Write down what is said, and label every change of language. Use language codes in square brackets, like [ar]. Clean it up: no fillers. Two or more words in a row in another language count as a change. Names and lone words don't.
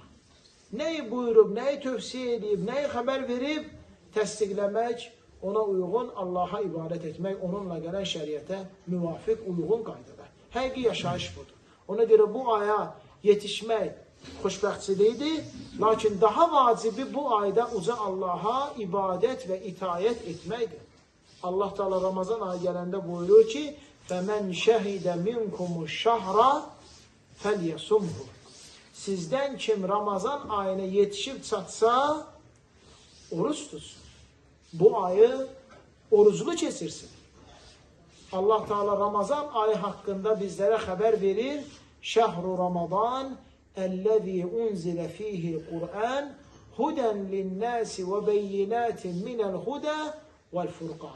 [az] Nəyi buyurub, nəyi tövsiyə edib, nəyi xəbər verib, təsdiqləmək, ona uyğun Allaha ibadət etmək, onunla gələn şəriətə müvafiq, uyğun qaydada. Həqiqi yaşayış budur. Ona görə bu aya yetişmək xoşbəxtçiliyidir, lakin daha vacibi bu ayda uca Allaha ibadət və itayət etməkdir. Allah Teala Ramazan ayı gələndə buyurur ki, [ar] فَمَنْ شَهِدَ مِنْكُمُ الشَّهْرَ فَلْيَسُمْهُ. [az] Sizdən kim Ramazan ayına yetişib çatsa, oruç tutsun. Bu ayı oruclu keçirsin. Allah Teala Ramazan ayı haqqında bizlərə xəbər verir. [ar] شهر رمضان الذي أنزل فيه القرآن هدى للناس وبينات من الهدى والفرقان.